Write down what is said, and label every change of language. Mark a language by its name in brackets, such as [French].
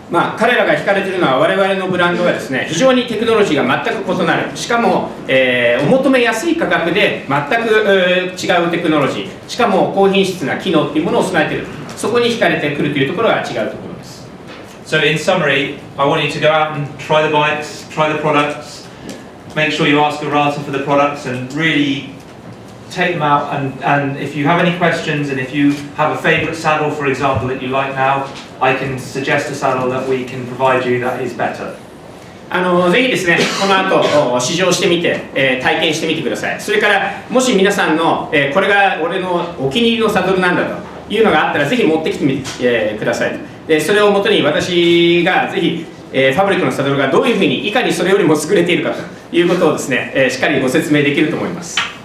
[Japanese] 彼らが惹かれているのは我々のブランドがですね、非常にテクノロジーが全く異なる、しかも、お求めやすい価格で全く、違うテクノロジー、しかも高品質な機能というものを備えている、そこに惹かれてくるというところが違うところです。 [English] So in summary, I want you to go out and try the bikes, try the products, make sure you ask Arata for the products and really take them out, and if you have any questions and if you have a favourite saddle, for example, that you like now, I can suggest a saddle that we can provide you that is better. [Japanese] ぜひですね、この後試乗してみて、体験してみてください。それからもし皆さんの、これが俺のお気に入りのサドルなんだというのがあったら、ぜひ持ってきてみて、ください。でそれをもとに私がぜひ、ファブリックのサドルがどういうふうにいかにそれよりも優れているかということをですね、しっかりご説明できると思います。